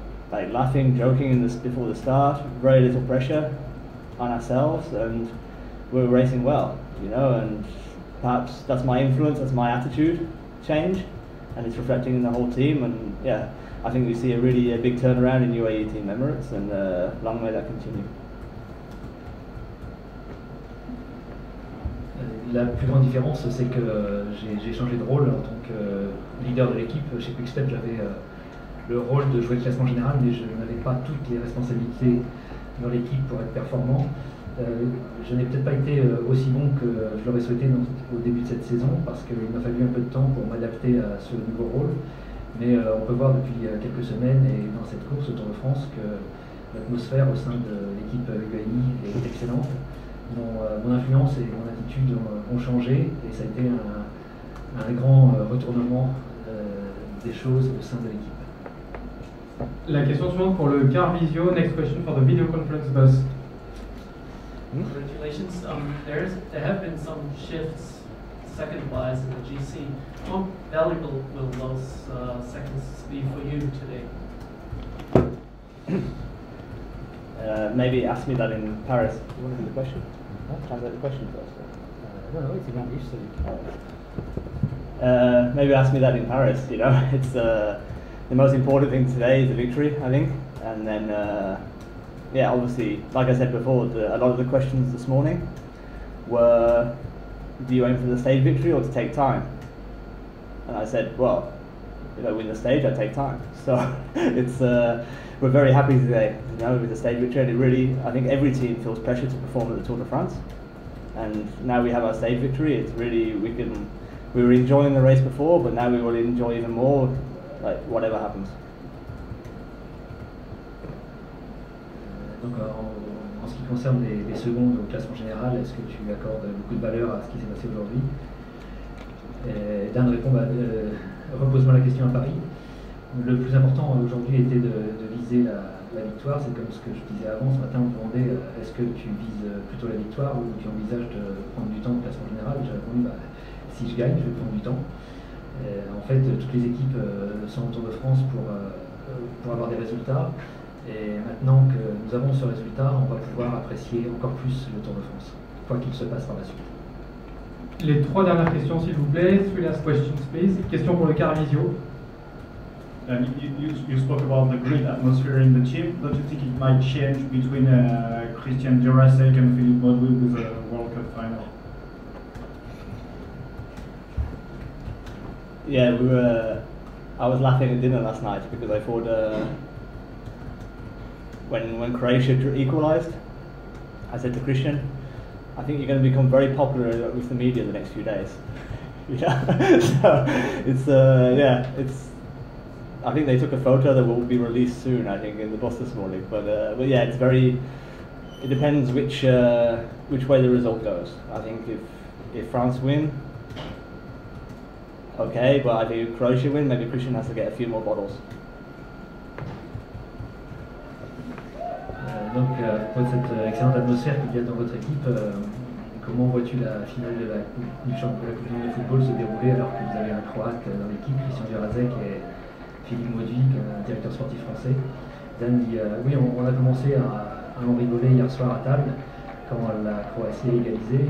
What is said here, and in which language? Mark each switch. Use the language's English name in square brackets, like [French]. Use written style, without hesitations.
[English] Like laughing, joking before the start, very little pressure on ourselves, and we're racing well, you know, and perhaps that's my influence, that's my attitude change, and it's reflecting in the whole team. And yeah, I think we see a big turnaround in UAE Team Emirates, and long may that continue. [French] La plus grande différence, c'est que j'ai changé de rôle en tant que leader de l'équipe. Chez Quickstep, j'avais le rôle de jouer le classement général, mais je n'avais pas toutes les responsabilités dans l'équipe pour être performant. Je n'ai peut-être pas été aussi bon que je l'aurais souhaité au début de cette saison, parce qu'il m'a fallu un peu de temps pour m'adapter à ce nouveau rôle. Mais on peut voir depuis quelques semaines et dans cette course au Tour de France que l'atmosphère au sein de l'équipe UAE est excellente. Mon influence et mon attitude ont changé, et ça a été un grand retournement des choses au sein de l'équipe. La question suivante pour le car visio. [English] Next question for the video conference bus. Congratulations. There have been some shifts second-wise in the GC. How valuable will those seconds be for you today? Maybe ask me that in Paris. You want to do the question? Translate the question first. No, it's about you. Maybe ask me that in Paris. You know, it's the most important thing today is the victory, I think, and then yeah, obviously, like I said before, a lot of the questions this morning were, do you aim for the stage victory or to take time? And I said, well, you know, win the stage, I take time. So it's we're very happy today, you know, with the stage victory, and it really, I think every team feels pressure to perform at the Tour de France, and now we have our stage victory. It's really, we were enjoying the race before, but now we will enjoy even more, like whatever happens. [French] Donc en ce qui concerne les secondes au classement général, est-ce que tu accordes beaucoup de valeur à ce qui s'est passé aujourd'hui? Dan répond, repose-moi la question à Paris. Le plus important aujourd'hui était de viser la victoire. C'est comme ce que je disais avant. Ce matin, on me demandait est-ce que tu vises plutôt la victoire ou tu envisages de prendre du temps au classement général? J'ai répondu si je gagne, je vais prendre du temps. En fait, toutes les équipes sont au Tour de France pour avoir des résultats. Et maintenant que nous avons ce résultat, on va pouvoir apprécier encore plus le Tour de France, quoi qu'il se passe par la suite. Les 3 dernières questions, s'il vous plaît. [English] 3 last questions, please. [French] Question pour le car visio. [English] You spoke about the great atmosphere in the team. Don't you think it might change between Christian Jurasek and Philippe Modou with the World Cup final? Yeah, I was laughing at dinner last night because I thought when Croatia equalised, I said to Christian, I think you're going to become very popular with the media the next few days. Yeah, so it's I think they took a photo that will be released soon. I think in the bus this morning, but yeah, it's very. It depends which way the result goes. I think if France win, okay, but I think if Croatia win, maybe Christian has to get a few more bottles. [French] Donc, pour cette excellente atmosphère qu'il y a dans votre équipe, comment vois-tu la finale de la Coupe du Monde de football se dérouler alors que vous avez un Croate dans l'équipe, Christian Jurasek et Philippe Modou, un directeur sportif français? Dan dit oui, on a commencé à en rigoler hier soir à table quand la Croatie a égalisé.